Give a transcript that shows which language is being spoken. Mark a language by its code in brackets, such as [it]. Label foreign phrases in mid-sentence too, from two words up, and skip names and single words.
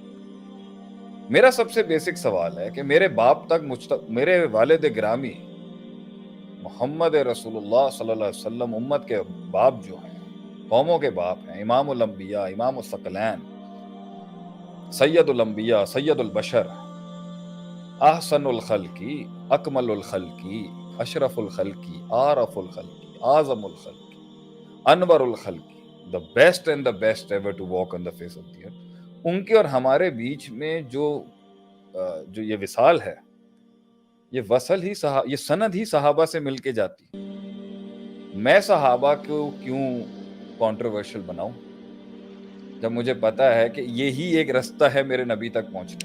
[ur] میرا سب سے بیسک سوال ہے کہ میرے باپ تک میرے والد گرامی [ar] محمد رسول اللہ صلی اللہ علیہ وسلم [ur] امت کے باپ جو ہیں، قوموں کے باپ ہیں، [ar] امام الانبیاء، امام الثقلین، سید الانبیاء، سید البشر، احسن الخلقی، اکمل الخلقی، اشرف الخلقی، عارف الخلقی، اعظم الخلقی، انور الخلقی، [en] the best and the best ever to walk on the face of the earth. [ur] ان کے اور ہمارے بیچ میں جو یہ وصال ہے، یہ وصل ہی یہ سند ہی صحابہ سے مل کے جاتی. میں صحابہ کو کیوں کنٹروورشل بناؤں جب مجھے پتا ہے کہ یہی ایک رستہ ہے میرے نبی تک پہنچنے.